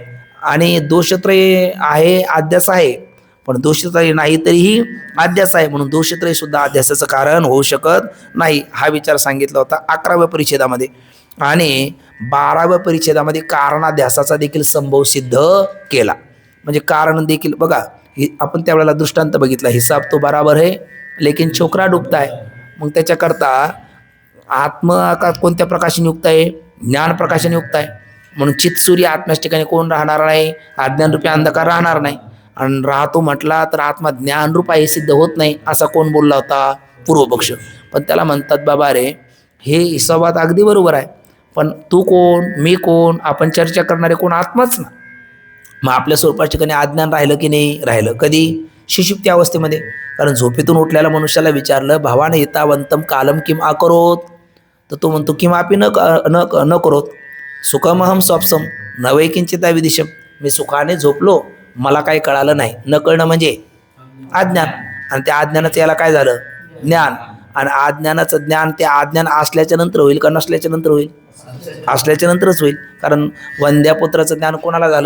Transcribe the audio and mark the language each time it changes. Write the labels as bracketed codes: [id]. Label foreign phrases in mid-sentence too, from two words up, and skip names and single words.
[mr] आणि दोषत्रय आहे, अध्यास आहे, पण दोषत्रय नाही तरीही अध्यास आहे, म्हणून दोषत्रय सुद्धा अध्यासाचं कारण होऊ शकत नाही. हा विचार सांगितला होता 11व्या परिच्छेदामध्ये. आणि 12व्या परिच्छेदामध्ये कारणाध्यासाचा देखील संभव सिद्ध केला. म्हणजे कारण देखील बघा, आपण त्यावेळेला दृष्टांत बघितला, [hi] हिसाब तो बराबर है लेकिन छोकरा डुबता है. [mr] मग त्याच्याकरता आत्मा का कोणत्या प्रकाशाने युक्त आहे? ज्ञान प्रकाशाने युक्त आहे. म्हणून चित्सूर्य आत्म्याच्या ठिकाणी कोण राहणार नाही? अज्ञानरूपी अंधकार राहणार नाही. आणि राहतो म्हटला तर आत्मा ज्ञानरूप आहे हे सिद्ध होत नाही, असा कोण बोलला होता? पूर्वपक्ष. पण त्याला म्हणतात बाबा रे, हे हिसाबात अगदी बरोबर आहे, पण तू कोण, मी कोण? आपण चर्चा करणारे कोण? आत्माच ना. मग आपल्या स्वरूपाच्या ठिकाणी अज्ञान राहिलं की नाही? राहिलं. कधी? सुषुप्ती अवस्थेमध्ये. कारण झोपेतून उठलेल्या मनुष्याला विचारलं, [sa] भावानं हितावंतम कालम किम अकरोत, [mr] तर तो म्हणतो [sa] किमापि न करोत, सुखमहम स्वप्सम न वै किंचिता विदिशम. [mr] मी सुखाने झोपलो, मला काही कळालं नाही. न कळणं म्हणजे अज्ञान, आणि त्या अज्ञानाचं याला काय झालं? ज्ञान. आणि अज्ञानाचं ज्ञान ते अज्ञान असल्याच्या नंतर होईल का नसल्याच्या नंतर होईल? असल्याच्या नंतरच होईल. कारण वंद्यापुत्राचं ज्ञान कोणाला झालं?